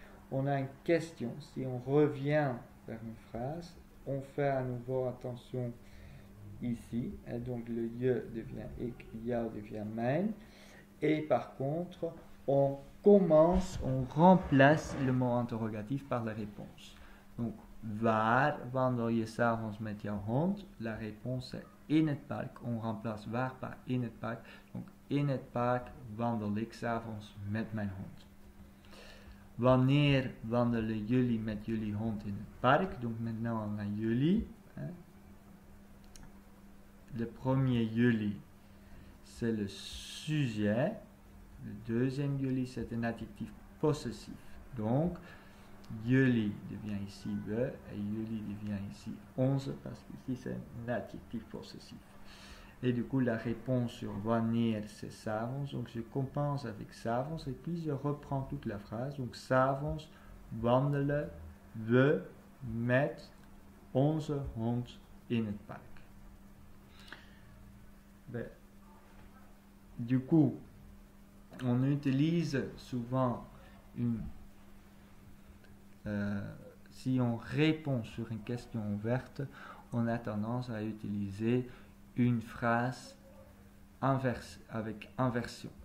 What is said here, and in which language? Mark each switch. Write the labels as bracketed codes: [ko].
[fr] On a une question, si on revient vers une phrase, on fait à nouveau attention ici, et donc le je devient ik, jou devient mijn, et par contre, on commence, on remplace le mot interrogatif par la réponse. [nl] Donc, waar wandel je 's avonds met jouw hond? [fr] La réponse est [nl] in het park. [fr] On remplace waar par [nl] in het park. Donc, in het park wandel ik 's avonds met mijn hond. Wanneer wandelen jullie met jullie hond in het park? [fr] Donc, maintenant on a jullie. Le premier jullie, c'est le sujet. Le deuxième jullie, c'est un adjectif possessif. Donc, jullie devient ici we et jullie devient ici onze parce qu'ici c'est un adjectif possessif. Et du coup, la réponse sur wanneer, c'est 's avonds. Donc, je compense avec 's avonds et puis je reprends toute la phrase. [nl] Donc, 's avonds wandelen we met onze hond in het park. [fr] Ben, du coup, on utilise souvent si on répond sur une question ouverte, on a tendance à utiliser une phrase avec inversion.